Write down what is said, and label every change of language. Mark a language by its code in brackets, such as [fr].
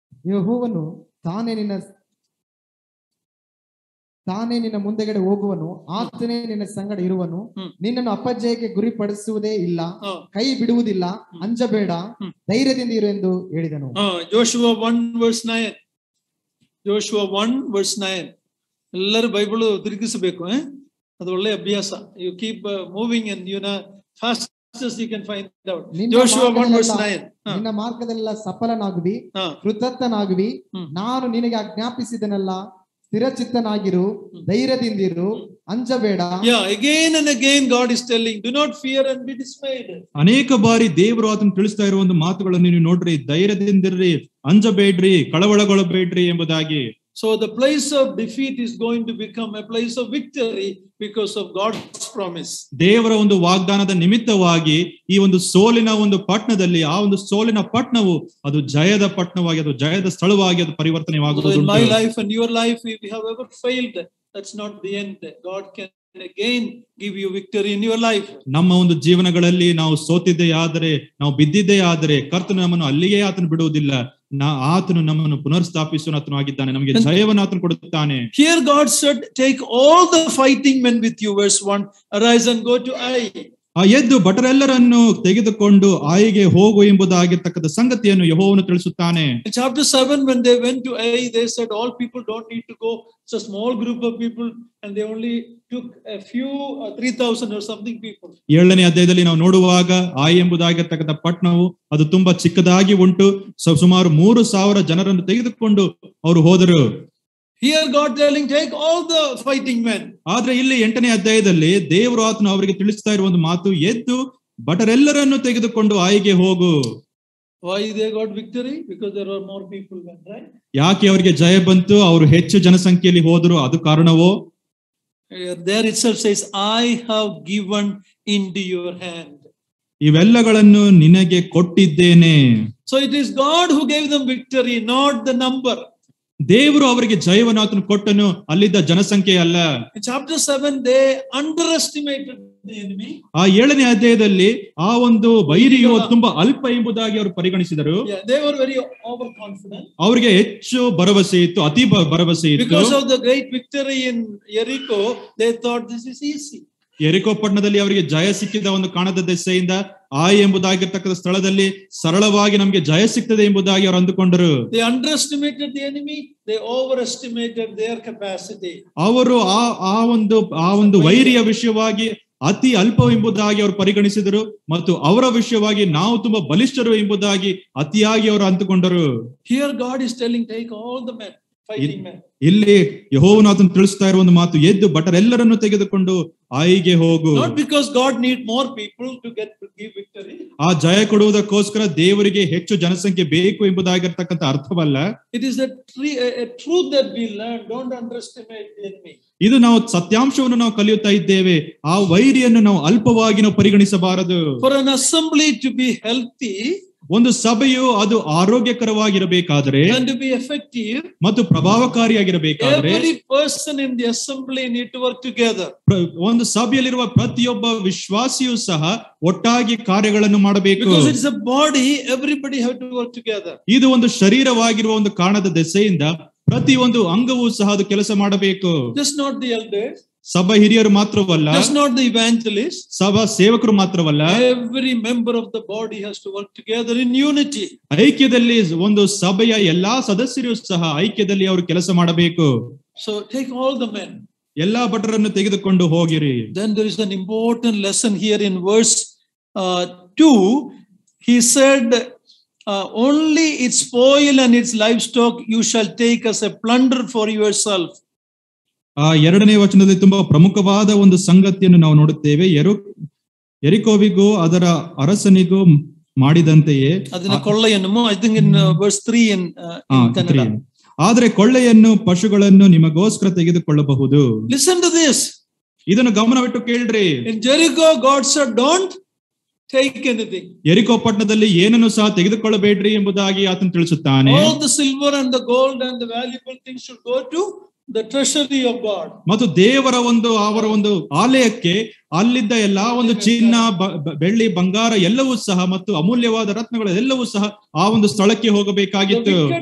[kn] ಯೆಹೋವನು ತಾನೇ ನಿನ್ನ ಮುಂದೆಗಡೆ ಹೋಗುವನು, ಆತನೇ ನಿನ್ನ ಸಂಗಡ ಇರುವನು, ನಿನ್ನನ್ನು ಅಪಜಯಕ್ಕೆ ಗುರಿಪಡಿಸುವುದೇ ಇಲ್ಲ, ಕೈ ಬಿಡುವುದಿಲ್ಲ, ಅಂಜಬೇಡ, ಧೈರ್ಯದಿಂದ ಇರು ಎಂದು ಹೇಳಿದನು. [en] Joshua 1:9. Joshua 1:9. [kn] ಎಲ್ಲರೂ ಬೈಬಲ್ ತಿರುಗಿಸಬೇಕು, ಅದು ಒಳ್ಳೆ ಅಭ್ಯಾಸ. [en] You keep moving and fastest you can find out. Joshua 1:9. [kn] ನಿನ್ನ ಮಾರ್ಗದಲ್ಲೆಲ್ಲ ಸಫಲನಾಗುವಿ, ಕೃತಜ್ಞನಾಗುವಿ, ನಾನು ನಿನಗೆ ಆಜ್ಞಾಪಿಸಿದನೆಲ್ಲ ಸ್ಥಿರಚಿತ್ತನಾಗಿರು, ಧೈರ್ಯದಿಂದಿರು, ಅಂಜಬೇಡ. [en] Again and again God is telling, do not fear and be dismayed. [kn] ಅನೇಕ ಬಾರಿ ದೇವರು ಅದನ್ನು ತಿಳಿಸ್ತಾ ಇರುವ ಒಂದು ಮಾತುಗಳನ್ನು ನೀವು ನೋಡ್ರಿ, ಧೈರ್ಯದಿಂದಿರ್ರಿ, ಅಂಜಬೇಡ್ರಿ, ಕಳವಳಗೊಳ್ಳಬೇಡ್ರಿ ಎಂಬುದಾಗಿ. [en] So the place of defeat is going to become a place of victory because of God's promise. [kn] ದೇವರ ಒಂದು ವಾಗ್ದಾನದ ನಿಮಿತ್ತವಾಗಿ ಈ ಒಂದು ಸೋಲಿನ ಒಂದು ಪಟ್ಟಣದಲ್ಲಿ, ಆ ಒಂದು ಸೋಲಿನ ಪಟ್ಟಣವು ಅದು ಜಯದ ಪಟ್ಟಣವಾಗಿ, ಅದು ಜಯದ ಸ್ಥಳವಾಗಿ ಅದು ಪರಿವರ್ತನೆಯಾಗುವುದು. [en] In my life and your life, if we have ever failed, that's not the end. God can again give you victory in your life. [kn] ನಮ್ಮ ಒಂದು ಜೀವನಗಳಲ್ಲಿ ನಾವು ಸೋತಿದ್ದೇ ಆದರೆ, ನಾವು ಬಿದ್ದಿದ್ದೇ ಆದರೆ, ಕರ್ತನು ನಮ್ಮನ್ನು ಅಲ್ಲಿಯೇ ಆತನು ಬಿಡುವುದಿಲ್ಲ. ಆತನು ನಮ್ಮನ್ನು ಪುನರ್ಸ್ಥಾಪಿಸುವನು ಆಗಿದ್ದಾನೆ, ನಮಗೆ ಜಯವನ್ನು ಆತನು ಕೊಡುತ್ತಾನೆ. [en] Here God said, take all the fighting men with you. Verse 1, arise and go to Ai. [kn] ಎದ್ದು ಭಟರೆಲ್ಲರನ್ನು ತೆಗೆದುಕೊಂಡು ಆಯಿಗೆ ಹೋಗು ಎಂಬುದಾಗಿರ್ತಕ್ಕಂಥ ಸಂಗತಿಯನ್ನು ಯೆಹೋವನು ತಿಳಿಸುತ್ತಾನೆ. [en] In chapter 7, when they went to Ai, they said all people don't need to go. It's a small group of people and they only took a few 3,000 or something people. [kn] 7ನೇ ಅಧ್ಯಾಯದಲ್ಲಿ ನಾವು ನೋಡುವಾಗ ಆಯಿ ಎಂಬುದಾಗಿರ್ತಕ್ಕಂಥ ಪಟ್ಟಣವು ಅದು ತುಂಬಾ ಚಿಕ್ಕದಾಗಿ ಉಂಟು. ಸುಮಾರು 3,000 ಜನರನ್ನು ತೆಗೆದುಕೊಂಡು ಅವರು ಹೋದರು. [en] Here God telling, take all the fighting men. [kn] ಆದ್ರೆ ಇಲ್ಲಿ 8ನೇ ಅಧ್ಯಾಯದಲ್ಲಿ ದೇವರು ಆತನು ಅವರಿಗೆ ತಿಳಿಸ್ತಾ ಇರುವ ಒಂದು ಮಾತು, ಎದ್ದು ಭಟರೆಲ್ಲರನ್ನು ತೆಗೆದುಕೊಂಡು ಆಯಿಗೆ ಹೋಗು. [en] Why they got victory? Because there were more people went, right? [kn] ಯಾಕೆ ಅವರಿಗೆ ಜಯ ಬಂತು? ಅವರು ಹೆಚ್ಚು ಜನಸಂಖ್ಯೆಯಲ್ಲಿ ಹೋದರು, ಅದು ಕಾರಣವೋ? [en] There itself says, I have given into your hand. [kn] ಇವೆಲ್ಲಗಳನ್ನು ನಿನಗೆ ಕೊಟ್ಟಿದ್ದೇನೆ. [en] So it is God who gave them victory, not the number. [kn] ದೇವರು ಅವರಿಗೆ ಜಯವನ್ನು ಆತನು ಕೊಟ್ಟನು, ಅಲ್ಲಿದ್ದ ಜನಸಂಖ್ಯೆ ಅಲ್ಲ. [en] In chapter 7 they underestimated the enemy. [kn] ಆ 7ನೇ ಅಧ್ಯಾಯದಲ್ಲಿ ಆ ಒಂದು ವೈರಿಯು ತುಂಬಾ ಅಲ್ಪ ಎಂಬುದಾಗಿ ಅವರು ಪರಿಗಣಿಸಿದರು. [en] They were very overconfident. [kn] ಅವರಿಗೆ ಹೆಚ್ಚು ಭರವಸೆ ಇತ್ತು, ಅತಿ ಭರವಸೆ ಇತ್ತು. [en] Because of the great victory in Jericho, they thought this is easy. [kn] ಯೆರಿಕೋ ಪಟ್ಟಣದಲ್ಲಿ ಅವರಿಗೆ ಜಯ ಸಿಕ್ಕಿದ ಒಂದು ಕಾಣದ ದೆಸೆಯಿಂದ ಆಯಿ ಎಂಬುದಾಗಿರ್ತಕ್ಕಂಥ ಸ್ಥಳದಲ್ಲಿ ಸರಳವಾಗಿ ನಮಗೆ ಜಯ ಸಿಗ್ತದೆ ಎಂಬುದಾಗಿ ಅವರು ಅಂದುಕೊಂಡರು. [en] They underestimated the enemy, they overestimated their capacity. [kn] ಅವರು ಆ ಒಂದು ವೈರಿಯ ವಿಷಯವಾಗಿ ಅತಿ ಅಲ್ಪ ಎಂಬುದಾಗಿ ಅವರು ಪರಿಗಣಿಸಿದರು ಮತ್ತು ಅವರ ವಿಷಯವಾಗಿ ನಾವು ತುಂಬಾ ಬಲಿಷ್ಠರು ಎಂಬುದಾಗಿ ಅತಿಯಾಗಿ ಅವರು ಅಂದುಕೊಂಡರು. [en] Here God is telling, take all the men, fighting men. [kn] ಇಲ್ಲಿ ಯೆಹೋವನು ಅದನ್ನು ತಿಳಿಸ್ತಾ ಇರುವ ಒಂದು ಮಾತು, ಎದ್ದು ಭಟರೆಲ್ಲರನ್ನು ತೆಗೆದುಕೊಂಡು ಆಯಿಗೆ ಹೋಗು. [en] Not because God need more people to give victory. [kn] ಆ ಜಯ ಕೊಡುವುದಕ್ಕೋಸ್ಕರ ದೇವರಿಗೆ ಹೆಚ್ಚು ಜನಸಂಖ್ಯೆ ಬೇಕು ಎಂಬುದಾಗಿರ್ತಕ್ಕಂಥ ಅರ್ಥವಲ್ಲ. [en] It is a truth that we learn. Don't underestimate the enemy. [kn] ಇದು ನಾವು ಸತ್ಯಾಂಶವನ್ನು ನಾವು ಕಲಿಯುತ್ತಾ ಇದ್ದೇವೆ. ಆ ವೈರಿಯನ್ನು ನಾವು ಅಲ್ಪವಾಗಿ ನಾವು ಪರಿಗಣಿಸಬಾರದು. [en] For an assembly to be healthy, [kn] ಒಂದು ಸಭೆಯು ಅದು ಆರೋಗ್ಯಕರವಾಗಿರಬೇಕಾದರೆ [en] and to be effective, [kn] ಮತ್ತು ಪ್ರಭಾವಕಾರಿಯಾಗಿರಬೇಕಾದರೆ [en] every person in the assembly need to work together. [kn] ಒಂದು ಸಭೆಯಲ್ಲಿರುವ ಪ್ರತಿಯೊಬ್ಬ ವಿಶ್ವಾಸಿಯೂ ಸಹ ಒಟ್ಟಾಗಿ ಕಾರ್ಯಗಳನ್ನು ಮಾಡಬೇಕು. [en] Because it's a body, everybody have to work together. [kn] ಇದು ಒಂದು ಶರೀರವಾಗಿರುವ ಒಂದು ಕಾರಣದ ದೆಸೆಯಿಂದ ಪ್ರತಿಯೊಂದು ಅಂಗವೂ ಸಹ ಅದು ಕೆಲಸ ಮಾಡಬೇಕು. [en] Just not the elders, [kn] ಸಭಾ ಹಿರಿಯರು ಮಾತ್ರವಲ್ಲ, [en] just not the evangelists, [kn] ಸಭಾ ಸೇವಕರು ಮಾತ್ರವಲ್ಲ, [en] every member of the body has to work together in unity. [kn] ಐಕ್ಯದಲ್ಲಿ ಒಂದು ಸಭೆಯ ಎಲ್ಲಾ ಸದಸ್ಯರು ಸಹ ಐಕ್ಯದಲ್ಲಿ ಅವರು ಕೆಲಸ ಮಾಡಬೇಕು. [en] So take all the men. [kn] ಎಲ್ಲಾ ಭಟರನ್ನು ತೆಗೆದುಕೊಂಡು ಹೋಗಿರಿ. [en] Then there is an important lesson here in verse 2. He said, only its spoil and its livestock you shall take as a plunder for yourself. [kn] ಆ ಎರಡನೇ ವಚನದಲ್ಲಿ ತುಂಬಾ ಪ್ರಮುಖವಾದ ಒಂದು ಸಂಗತಿಯನ್ನು ನಾವು ನೋಡುತ್ತೇವೆ. ಯೆರಿಕೋವಿಗೂ ಅದರ ಅರಸನಿಗೂ ಮಾಡಿದಂತೆಯೇ ಅದನ್ನ ಕೊಳ್ಳೆಯನ್ನು, [en] I think in verse 3 in Kannada. [kn] ಆದರೆ ಕೊಳ್ಳೆಯನ್ನು ಪಶುಗಳನ್ನು ನಿಮಗೋಸ್ಕರ ತೆಗೆದುಕೊಳ್ಳಬಹುದು. [en] Listen to this. [kn] ಇದನ್ನು ಗಮನವಿಟ್ಟು ಕೇಳ್ರಿ. [en] In Jericho God said don't take anything. [kn] ಯೆರಿಕೋ ಪಟ್ಟಣದಲ್ಲಿ ಏನನ್ನು ಸಹ ತೆಗೆದುಕೊಳ್ಳಬೇಡ್ರಿ ಎಂಬುದಾಗಿ ಆತನು ತಿಳಿಸುತ್ತಾನೆ. [en] All the silver and the gold and the valuable things should go to the treasury of God. [kn] ಮತ್ತು ದೇವರ ಅವರ ಒಂದು ಆಲಯಕ್ಕೆ ಅಲ್ಲಿದ್ದ ಎಲ್ಲಾ ಒಂದು ಚಿನ್ನ, ಬೆಳ್ಳಿ, ಬಂಗಾರ ಎಲ್ಲವೂ ಸಹ ಮತ್ತು ಅಮೂಲ್ಯವಾದ ರತ್ನಗಳು ಎಲ್ಲವೂ ಸಹ ಆ ಒಂದು ಸ್ಥಳಕ್ಕೆ ಹೋಗಬೇಕಾಗಿತ್ತು.